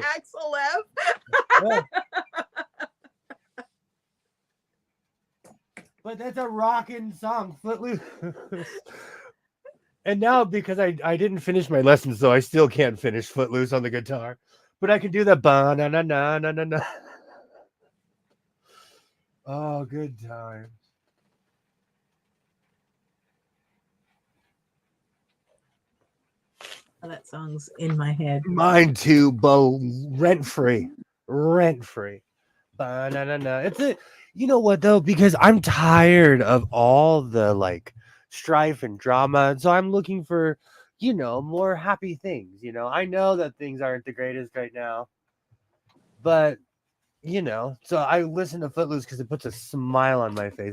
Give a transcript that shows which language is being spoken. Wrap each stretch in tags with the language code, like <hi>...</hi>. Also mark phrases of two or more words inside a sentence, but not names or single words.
<en>Axel F. Yeah. But that's a rocking song, Footloose. And now because I didn't finish my lessons, so I still can't finish Footloose on the guitar. But I can do the ba na na na na na na. Oh, good time. That song's in my head. Mine too, Bo. Rent free. Rent free. Ba na na na. It's a you know what though? Because I'm tired of all the like strife and drama. So I'm looking for, more happy things. I know that things aren't the greatest right now. But so I listen to Footloose because it puts a smile on my face.</en>